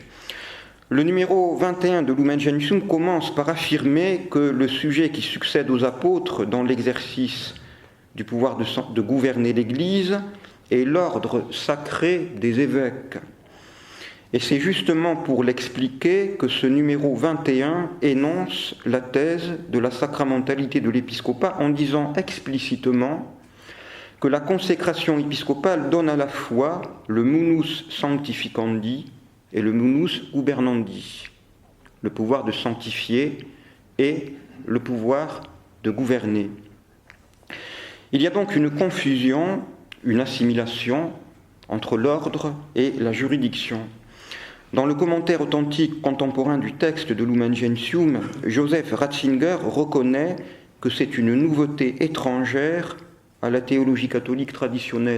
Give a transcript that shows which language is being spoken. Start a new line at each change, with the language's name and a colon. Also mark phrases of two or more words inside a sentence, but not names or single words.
French: Le numéro 21 de Lumen Gentium commence par affirmer que le sujet qui succède aux apôtres dans l'exercice du pouvoir de gouverner l'Église est l'ordre sacré des évêques. Et c'est justement pour l'expliquer que ce numéro 21 énonce la thèse de la sacramentalité de l'épiscopat en disant explicitement que la consécration épiscopale donne à la fois le
Latin: munus sanctificandi
French: et le
Latin: munus gubernandi,
French: le pouvoir de sanctifier et le pouvoir de gouverner. Il y a donc une confusion, une assimilation entre l'ordre et la juridiction. Dans le commentaire authentique contemporain du texte de Lumen Gentium, Joseph Ratzinger reconnaît que c'est une nouveauté étrangère à la théologie catholique traditionnelle.